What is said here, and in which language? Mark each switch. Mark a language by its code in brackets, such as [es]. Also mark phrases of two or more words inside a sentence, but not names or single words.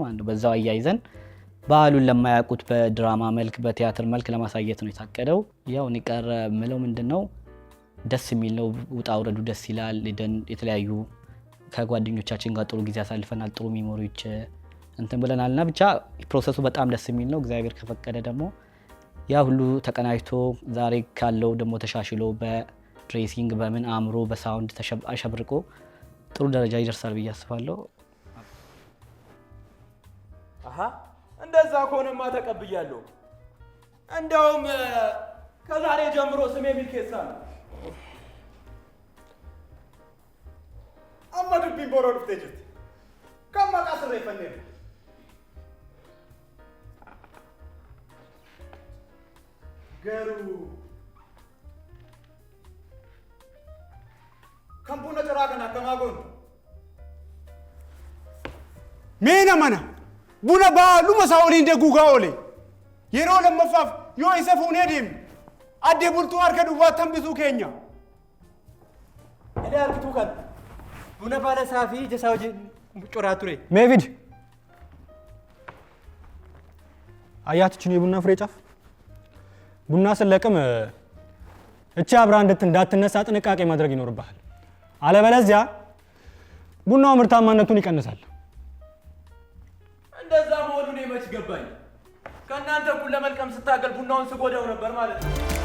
[am] በዛው አያይዘን ባህሉን ለማያውቁት በድራማ መልክ በቲያትር መልክ ለማሳየት ነው የታቀደው። ያው ንቀረ ምለው ምንድነው ደስ የሚል ነው። ውጣ ውረዱ ደስ ይላል። የተለያዩ ከጓደኞቻችን ጋር ጥሩ ጊዜ አሳልፈናል። ጥሩ ሜሞሪዎች እንትን ብለናልና ብቻ ፕሮሰሱ በጣም ደስ የሚል ነው። እግዚአብሔር ከፈቀደ ደግሞ ያ ሁሉ ተቀናጅቶ ዛሬ ካለው ደግሞ ተሻሽሎ በድሬሲንግ በምን አምሮ በሳውንድ አሸብርቆ ጥሩ ደረጃ ይደርሳል ብዬ አስባለሁ። አሃ እንደዛ ከሆነማ ተቀብያለሁ። እንደውም ከዛሬ ጀምሮ ስሜ ሚልኬሳ ነው። [om] amma dubbiin boroo dhuftee jirti. Kan maqaa sirreeffanneeru. Garuu kan buna ciraa kana akkamaa goonu. Meena mana buna baaluma isaa oliin deeguugaa oole yeroo lammaffaaf yoo isa fuunee deemne addee bultuu harka duwwaatti hambisuu keenya. Ilee argituu kan buna baala isaa fi ija isaa wajjin coraa ture. [am] ሜቪድ አያትችን የቡና ፍሬ ጫፍ ቡና ስለቅም እቺ አብራ እንዳትነሳ ጥንቃቄ ማድረግ ይኖርብሃል። አለበለዚያ ቡናው ምርታማነቱን ይቀንሳል። እንደዛ መሆኑን መች ገባኝ። ከእናንተ እኩል ለመልቀም ስታገል ቡናውን ስጎዳው ነበር ማለት ነው።